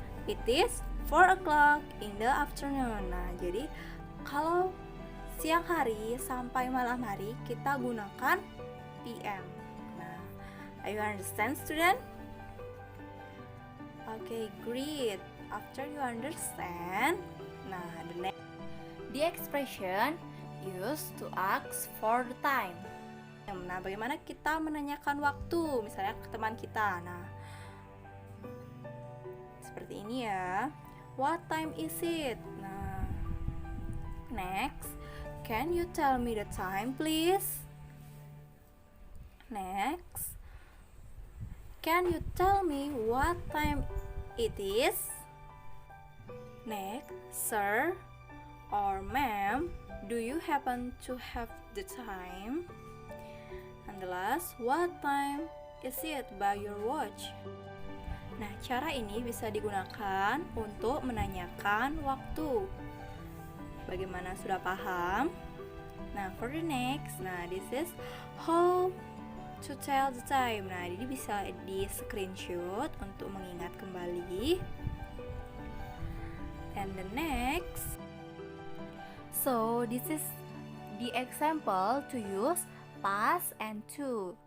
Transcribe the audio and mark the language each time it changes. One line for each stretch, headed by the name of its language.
English: It is 4 o'clock in the afternoon.
Indonesian: Nah, jadi kalau siang hari sampai malam hari kita gunakan PM.
English: Nah, are you understand, student? Okay, great. After you understand, nah, the expression used to ask for the time.
Indonesian: Nah, bagaimana kita menanyakan waktu, misalnya ke teman kita. Nah, seperti ini ya.
English: What time is it? Nah, next, can you tell me the time, please? Next, can you tell me what time it is? Next, sir or ma'am, do you happen to have the time? And the last, what time is it by your watch?
Indonesian: Nah, cara ini bisa digunakan untuk menanyakan waktu. Bagaimana, sudah paham?
English: Nah, for the next, nah, this is how to tell the time.
Indonesian: Nah, ini bisa di screenshot untuk mengingat kembali.
English: And the next, so this is the example to use past and to.